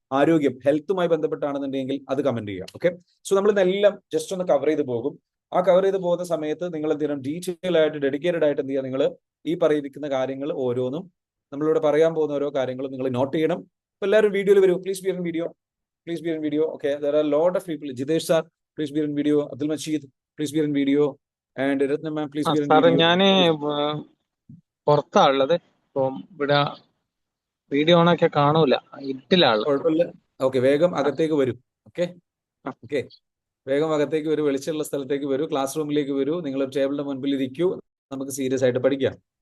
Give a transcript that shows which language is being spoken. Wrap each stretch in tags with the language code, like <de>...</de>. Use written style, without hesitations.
<ml>ആരോഗ്യം, ഹെൽത്തുമായി ബന്ധപ്പെട്ടാണെന്നുണ്ടെങ്കിൽ അത് കമന്റ് ചെയ്യുക. ഓക്കെ, സോ നമ്മൾ ഇതെല്ലാം ജസ്റ്റ് ഒന്ന് കവർ ചെയ്ത് പോകും. ആ കവർ ചെയ്ത് പോകുന്ന സമയത്ത് നിങ്ങൾ എന്ത് ചെയ്യണം, ഡീറ്റെയിൽ ആയിട്ട് ഡെഡിക്കേറ്റഡ് ആയിട്ട് എന്ത് ചെയ്യുക, നിങ്ങൾ ഈ പറയുന്ന കാര്യങ്ങൾ ഓരോന്നും നമ്മളിവിടെ പറയാൻ പോകുന്ന ഓരോ കാര്യങ്ങളും നിങ്ങൾ നോട്ട് ചെയ്യണം. അപ്പൊ എല്ലാവരും വീഡിയോയിൽ വരൂ,</ml> <en>Please be in video. please be in video. Okay, there are a lot of people. Jidesh sir, please be in video. Abdul Majid, please be in video. And Ratna ma'am, please be in</en> <ml>സാറേ</ml> <en>video.</en> <ml>ഞാന് പുറത്താ ഉള്ളത്. ഇപ്പം ഇവിടെ video ഓണൊക്കെ കാണൂല, ഇരുട്ടിലാള്. കുഴപ്പമില്ല. Okay, വേഗം അകത്തേക്ക് വരൂ. ഓക്കെ ആ. ഓക്കെ, വേഗം അകത്തേക്ക് വരൂ, വെളിച്ചമുള്ള സ്ഥലത്തേക്ക് വരൂ, ക്ലാസ് റൂമിലേക്ക് വരൂ, നിങ്ങൾ ടേബിളിന്റെ മുൻപിൽ ഇരിക്കൂ, നമുക്ക് സീരിയസ് ആയിട്ട് പഠിക്കാം.</ml>